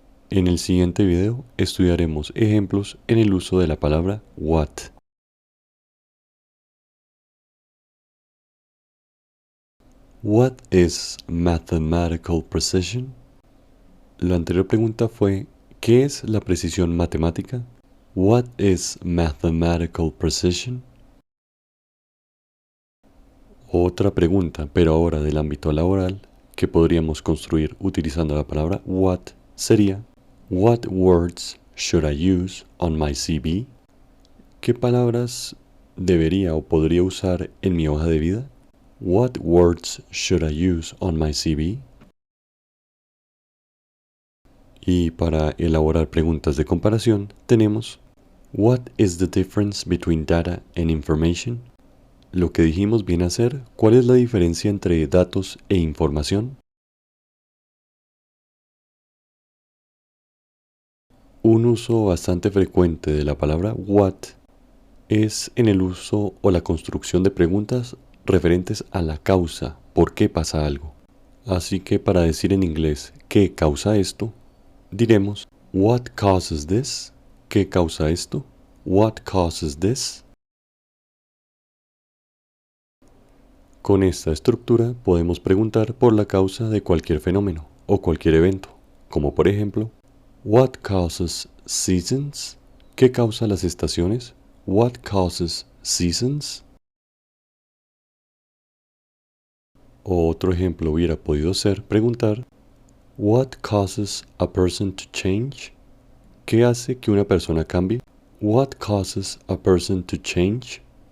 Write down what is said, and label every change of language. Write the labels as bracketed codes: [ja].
[es] En el siguiente video estudiaremos ejemplos en el uso de la palabra what. [en] What is mathematical precision? [es] La anterior pregunta fue, ¿qué es la precisión matemática? [en] What is mathematical precision? [es] Otra pregunta, pero ahora del ámbito laboral, que podríamos construir utilizando la palabra what, sería [en] What words should I use on my CV? [es] ¿Qué palabras debería o podría usar en mi hoja de vida? [en] What words should I use on my CV? [es] Y para elaborar preguntas de comparación tenemos [en] What is the difference between data and information? [es] Lo que dijimos viene a ser ¿cuál es la diferencia entre datos e información? Un uso bastante frecuente de la palabra what es en el uso o la construcción de preguntas referentes a la causa, por qué pasa algo. Así que para decir en inglés ¿qué causa esto? Diremos [en] What causes this? [es] ¿Qué causa esto? [en] What causes this? [es] Con esta estructura podemos preguntar por la causa de cualquier fenómeno o cualquier evento, como por ejemplo [en] What causes seasons? [es] ¿Qué causa las estaciones? [en] What causes seasons? [es] O otro ejemplo hubiera podido ser preguntar [en] What causes a person to change? [es] ¿Qué hace que una persona cambie? [en] What causes a person to change?